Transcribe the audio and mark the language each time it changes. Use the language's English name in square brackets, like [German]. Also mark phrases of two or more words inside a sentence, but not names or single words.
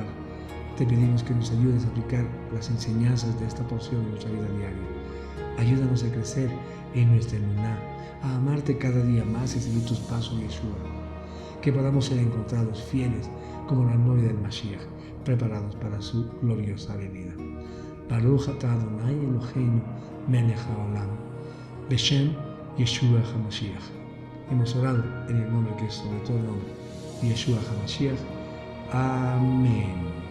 [Spanish] Te pedimos que nos ayudes a aplicar las enseñanzas de esta porción en nuestra vida diaria. Ayúdanos a crecer en nuestra emuná, a amarte cada día más y seguir tus pasos, Yeshua. que podamos ser encontrados fieles como la novia del Mashiach, preparados para su gloriosa venida. [Hebrew] ברוך אתה אדוני אלוהינו מלך העולם, בשם ישוע המשיח. [Spanish] Hemos orado en el nombre que es sobre todo el nombre, Yeshua HaMashiach. Amén.